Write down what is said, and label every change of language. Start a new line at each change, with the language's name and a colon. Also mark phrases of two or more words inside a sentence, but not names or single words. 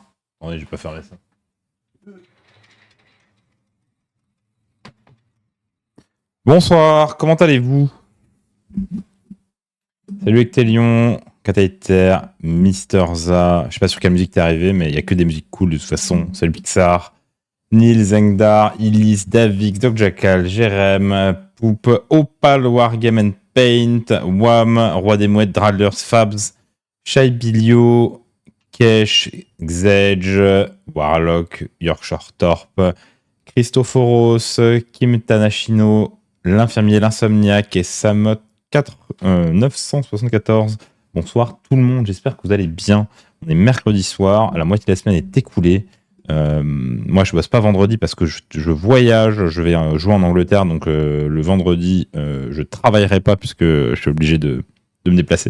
French: Attendez, je vais pas fermer ça. Bonsoir, comment allez-vous? Salut Ectelion, Kataïter, Mister Za. Je sais pas sur quelle musique t'es arrivé, mais il y a que des musiques cool de toute façon. Salut Pixar, Neil, Zengdar, Illis, Davix, Doc Jackal, Jerem, Poupe, Opal, Wargame and Paint, Wam, Roi des Mouettes, Drallers, Fabs, Shai Bilio, Kesh, Xedge, Warlock, Yorkshire Torp, Christophoros, Kim Tanashino, l'infirmier, l'insomniaque et Samot 974. Bonsoir tout le monde, j'espère que vous allez bien. On est mercredi soir, la moitié de la semaine est écoulée. Moi je bosse pas vendredi parce que je voyage, je vais jouer en Angleterre, donc le vendredi je travaillerai pas puisque je suis obligé de me déplacer.